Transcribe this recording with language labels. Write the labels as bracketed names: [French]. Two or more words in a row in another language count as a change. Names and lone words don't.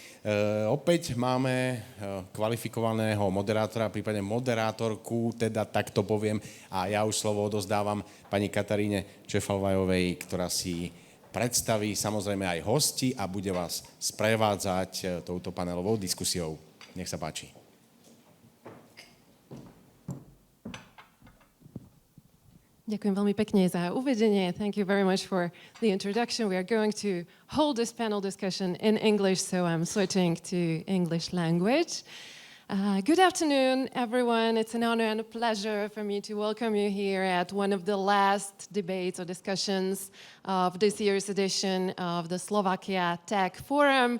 [Slovak] Opäť máme kvalifikovaného moderátora, prípadne moderátorku, teda takto poviem, a ja už slovo odozdávam pani Kataríne Čefalvajovej, ktorá si predstaví samozrejme aj hosti a bude vás sprevádzať touto panelovou diskusiou. Nech sa páči. Ďakujem veľmi pekne za uvedenie. [English] Thank you very much for the introduction. We are going to hold this panel discussion in English, so I'm switching to English language. Good afternoon, everyone. It's an honor and a pleasure for me to welcome you here at one of the last debates or discussions of this year's edition of the SlovakiaTech Forum.